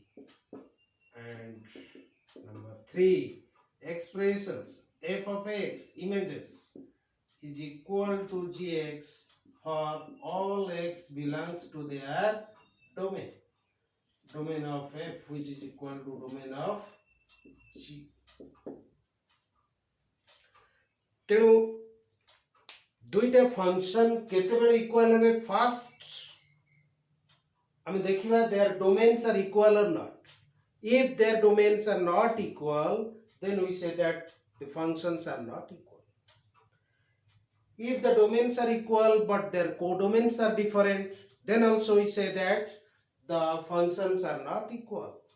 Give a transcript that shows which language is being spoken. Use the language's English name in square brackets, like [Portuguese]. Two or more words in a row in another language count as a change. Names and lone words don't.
[English] And number three, expressions f of x images is equal to gx for all x belongs to their domain. Domain of f which is equal to domain of g. [Odia] ତେଣୁ ଦୁଇଟା फंक्शन କେତେବେଳେ इक्वल ହେବେ? [English] first [Odia] ଆମେ ଦେଖିବା [English] their domains are equal or not. if their domains are not equal, then we say that the functions are not equal. If the domains are equal but their codomains are different, then also we say that the functions are not equal.